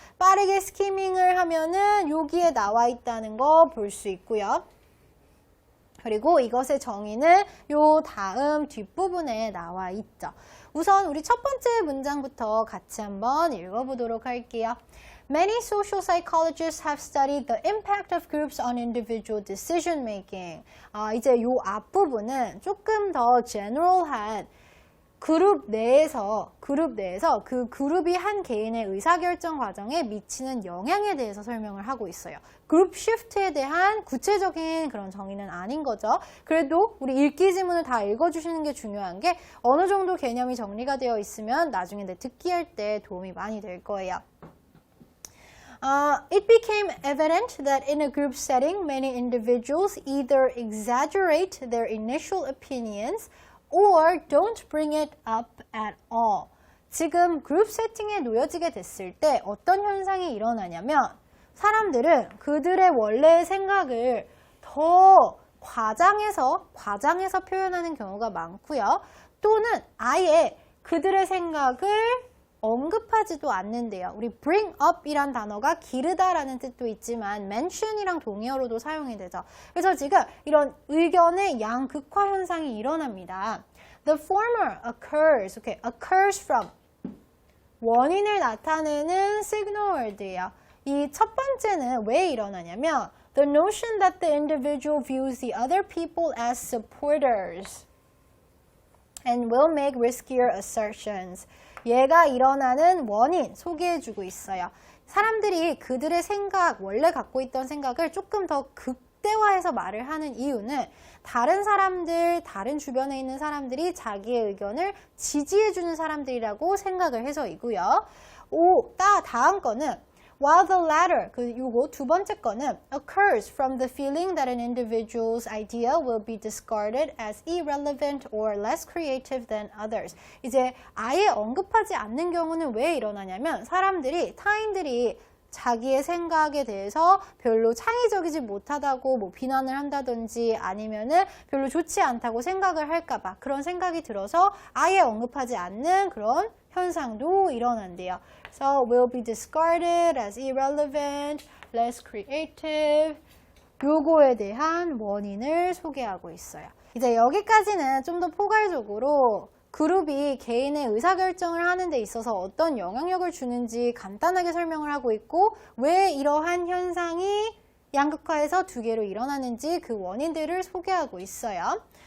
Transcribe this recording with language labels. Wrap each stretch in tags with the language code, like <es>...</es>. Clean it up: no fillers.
<ko>빠르게 스키밍을 하면은 여기에 나와 있다는 거 볼 수 있고요. 그리고 이것의 정의는 요 다음 뒷부분에 나와 있죠. 우선 우리 첫 번째 문장부터 같이 한번 읽어보도록 할게요.</ko> <en>Many social psychologists have studied the impact of groups on individual decision making.</en> <ko>이제 요 앞부분은 조금 더 general한 그룹 내에서 그 그룹이 한 개인의 의사결정 과정에 미치는 영향에 대해서 설명을 하고 있어요. 그룹 시프트에 대한 구체적인 그런 정의는 아닌 거죠. 그래도 우리 읽기 지문을 다 읽어주시는 게 중요한 게 어느 정도 개념이 정리가 되어 있으면 나중에 듣기 할 때 도움이 많이 될 거예요.</ko> <en>It became evident that in a group setting, many individuals either exaggerate their initial opinions or don't bring it up at all.</en> <ko>지금 그룹 세팅에 놓여지게 됐을 때 어떤 현상이 일어나냐면 사람들은 그들의 원래의 생각을 더 과장해서 표현하는 경우가 많고요. 또는 아예 그들의 생각을 언급하지도 않는데요. 우리 bring up이란 단어가 기르다라는 뜻도 있지만 mention이랑 동의어로도 사용이 되죠. 그래서 지금 이런 의견의 양극화 현상이 일어납니다.</ko> <en>The former occurs, occurs from</en> <ko>원인을 나타내는</ko> <en>signal word예요.</en> <ko>이 첫 번째는 왜 일어나냐면</ko> <en>the notion that the individual views the other people as supporters and will make riskier assertions.</en> <ko>얘가 일어나는 원인 소개해주고 있어요. 사람들이 그들의 생각, 원래 갖고 있던 생각을 조금 더 극대화해서 말을 하는 이유는 다른 사람들, 다른 주변에 있는 사람들이 자기의 의견을 지지해주는 사람들이라고 생각을 해서이고요. 다음 거는</ko> <en>while the latter,</en> <ko>요거 두 번째 거는</ko> <en>occurs from the feeling that an individual's idea will be discarded as irrelevant or less creative than others.</en> <ko>이제 아예 언급하지 않는 경우는 왜 일어나냐면 타인들이 자기의 생각에 대해서 별로 창의적이지 못하다고 비난을 한다든지 아니면은 별로 좋지 않다고 생각을 할까봐 그런 생각이 들어서 아예 언급하지 않는 그런 현상도 일어난대요.</ko> <en>So will be discarded as irrelevant, less creative.</en> <ko>요거에 대한 원인을 소개하고 있어요. 이제 여기까지는 좀 더 포괄적으로 그룹이 개인의 의사결정을 하는 데 있어서 어떤 영향력을 주는지 간단하게 설명을 하고 있고 왜 이러한 현상이 양극화에서 두 개로 일어나는지 그 원인들을 소개하고 있어요.</ko>